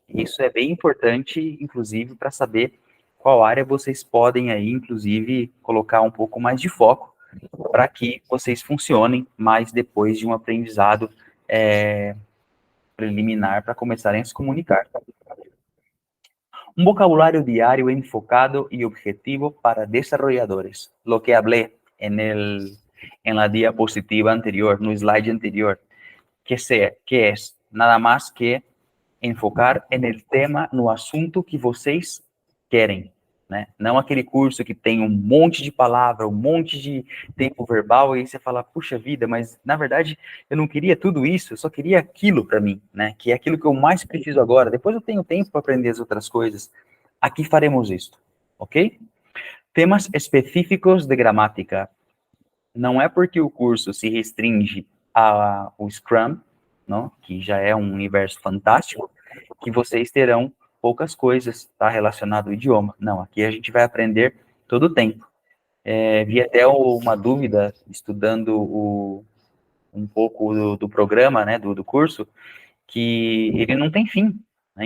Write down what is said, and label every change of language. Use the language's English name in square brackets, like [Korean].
[Portuguese] Isso é bem importante, inclusive, para saber qual área vocês podem aí, inclusive, colocar um pouco mais de foco para que vocês funcionem mais depois de um aprendizado preliminar para começarem a se comunicar. [Spanish] Un vocabulario diario enfocado y objetivo para desarrolladores. Lo que hablé en la diapositiva anterior, [Portuguese] no slide anterior, [Spanish] que es nada más que enfocar en el tema, [Portuguese] no assunto que vocês querem, né? Não aquele curso que tem um monte de palavra, um monte de tempo verbal, e aí você fala, puxa vida, mas na verdade eu não queria tudo isso, eu só queria aquilo para mim, né? Que é aquilo que eu mais preciso agora. Depois eu tenho tempo para aprender as outras coisas. Aqui faremos isso, ok? Temas específicos de gramática. Não é porque o curso se restringe ao Scrum, não? Que já é um universo fantástico, que vocês terão poucas coisas tá, relacionado ao idioma. Não, aqui a gente vai aprender todo o tempo. Vi até uma dúvida, estudando um pouco do programa, né, do curso, que ele não tem fim. Né?